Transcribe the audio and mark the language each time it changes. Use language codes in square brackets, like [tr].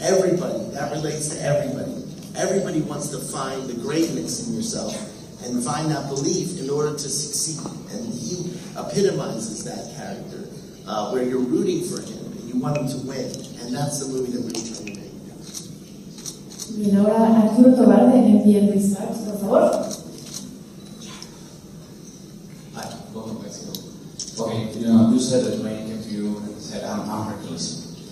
[en] Everybody, that relates to everybody. Everybody wants to find the greatness in yourself and find that belief in order to succeed. And he epitomizes that character, where you're rooting for him and you want him to win. And that's the movie that we're trying to make. [es] Bien, ahora Arturo Tobar de NPN Research, por favor. [en] Hi, welcome to Mexico. Okay, you said that Dwayne came to you and said, I'm Hercules.